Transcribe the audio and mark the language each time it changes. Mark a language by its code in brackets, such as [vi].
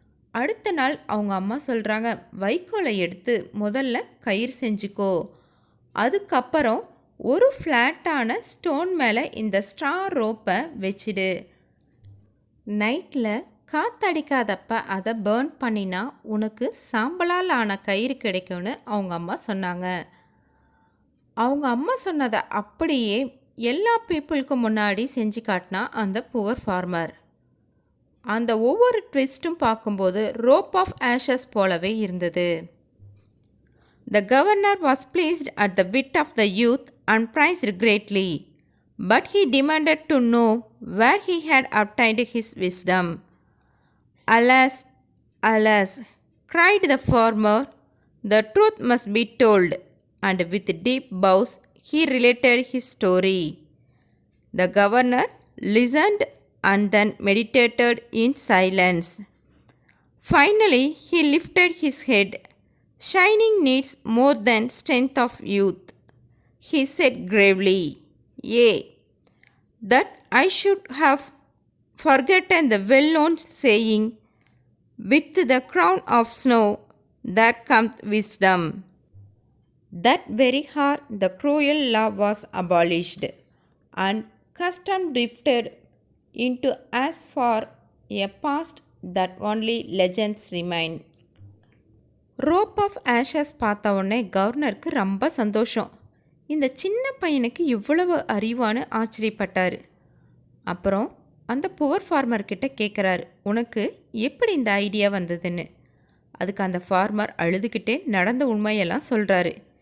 [ta] அடுத்த நாள் அவங்க அம்மா சொல்கிறாங்க, வைக்கோலை எடுத்து முதல்ல கயிறு செஞ்சுக்கோ, அதுக்கப்புறம் ஒரு ஃப்ளாட்டான ஸ்டோன் மேலே இந்த ஸ்ட்ரா ரோப்பை வச்சிடு, நைட்டில் காற்றடிக்காதப்ப அதை பேர்ன் பண்ணினா உனக்கு சாம்பலால் ஆன கயிறு கிடைக்கும்னு அவங்க அம்மா சொன்னாங்க. அவங்க அம்மா சொன்னதை அப்படியே எல்லா பீப்புளுக்கு முன்னாடி செஞ்சு காட்டினா அந்த புவர் ஃபார்மர். அந்த ஒவ்வொரு ட்விஸ்ட்டும் பார்க்கும்போது ரோப் ஆஃப் ஆஷஸ் போலவே இருந்தது. [en] The governor was pleased at the wit of the youth and prized greatly, but he demanded to know where he had obtained his wisdom. Alas, alas, cried the farmer, the truth must be told, and with deep bows he related his story. The governor listened and then meditated in silence. Finally, he lifted his head. Shining needs more than strength of youth, he said gravely. Yea, that I should have forgotten the well-known saying, with the crown of snow there comes wisdom. That very hour the cruel law was abolished, and custom drifted into as far a past that only legends remain. [ta] Rope of Ashes பார்த்த உடனே கவர்னருக்கு ரொம்ப சந்தோஷம். இந்த சின்ன பையனுக்கு இவ்வளவு அறிவான்னு ஆச்சரியப்பட்டார். அப்புறம் அந்த புவர் ஃபார்மர்கிட்ட கேட்குறாரு, உனக்கு எப்படி இந்த ஐடியா வந்ததுன்னு. அதுக்கு அந்த ஃபார்மர் அழுதுகிட்டே நடந்த உண்மையெல்லாம் சொல்கிறாரு.